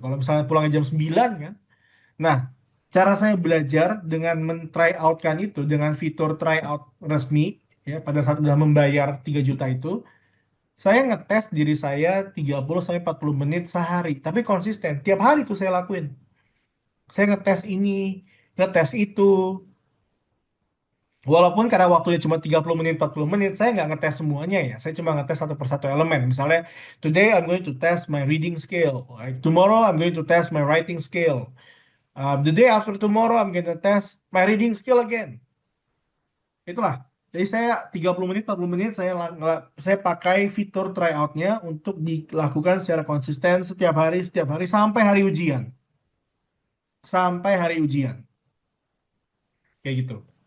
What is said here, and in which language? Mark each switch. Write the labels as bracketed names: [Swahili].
[Indonesian] Kalau misalnya pulangnya jam 9 kan. Nah, cara saya belajar dengan men-try out-kan itu dengan fitur try out resmi ya pada saat udah membayar 3 juta itu, saya ngetes diri saya 30 sampai 40 menit sehari, tapi konsisten. Tiap hari itu saya lakuin. Saya ngetes ini, ngetes itu. Walaupun karena waktunya cuma 30 menit, 40 menit, saya nggak ngetes semuanya ya. Saya cuma ngetes satu persatu elemen. [English] Misalnya, today I'm going to test my reading skill. Like, tomorrow I'm going to test my writing skill. The day after tomorrow I'm going to test my reading skill again. [Indonesian] Itulah. Jadi saya 30 menit, 40 menit saya pakai fitur tryout-nya untuk dilakukan secara konsisten setiap hari sampai hari ujian. Sampai hari ujian. Kayak gitu.